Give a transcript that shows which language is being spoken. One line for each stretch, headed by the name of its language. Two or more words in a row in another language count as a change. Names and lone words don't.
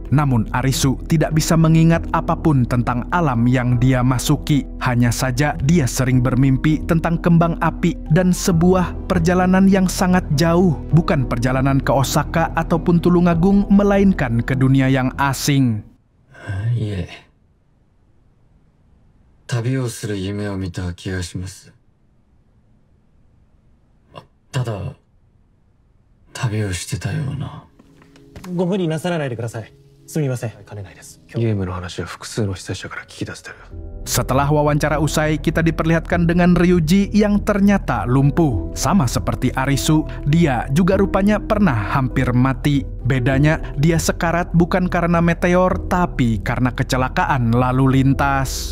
Indonesian: Namun Arisu tidak bisa mengingat apapun tentang alam yang dia masuki. Hanya saja dia sering bermimpi tentang kembang api dan sebuah perjalanan yang sangat jauh. Bukan perjalanan ke Osaka ataupun Tulungagung, melainkan ke dunia yang asing.
Japanese: いえ、旅をする夢を見た気がします。ただ、旅をしてたような。ご無理なさらないでください。すみません。兼ねないです。ゲームの話は複数の被災者から聞き出せてる。
Indonesian: Setelah wawancara usai, kita diperlihatkan dengan Ryuji yang ternyata lumpuh. Sama seperti Arisu, dia juga rupanya pernah hampir mati. Bedanya, dia sekarat bukan karena meteor, tapi karena kecelakaan lalu lintas.